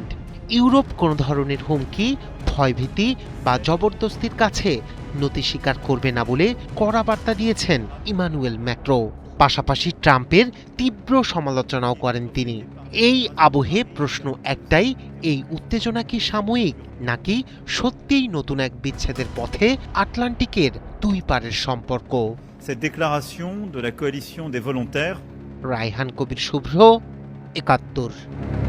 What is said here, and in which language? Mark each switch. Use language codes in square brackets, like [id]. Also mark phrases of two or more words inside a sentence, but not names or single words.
[bn] ইউরোপ কোনো ধরনের হুমকি, ভয়ভীতি বা জবরদস্তির কাছে নতি স্বীকার করবে না বলে কড়া বার্তা দিয়েছেন ইমানুয়েল ম্যাক্রো। পাশাপাশি ট্রাম্পের তীব্র সমালোচনাও করেন তিনি। এই আবহে প্রশ্ন একটাই, এই উত্তেজনা কি সাময়িক, নাকি সত্যিই নতুন এক বিচ্ছেদের পথে আটলান্টিকের দুই পারের সম্পর্ক? [fr] Cette déclaration de la coalition des volontaires. [bn] রায়হান কবির শুভ্র, ৭১।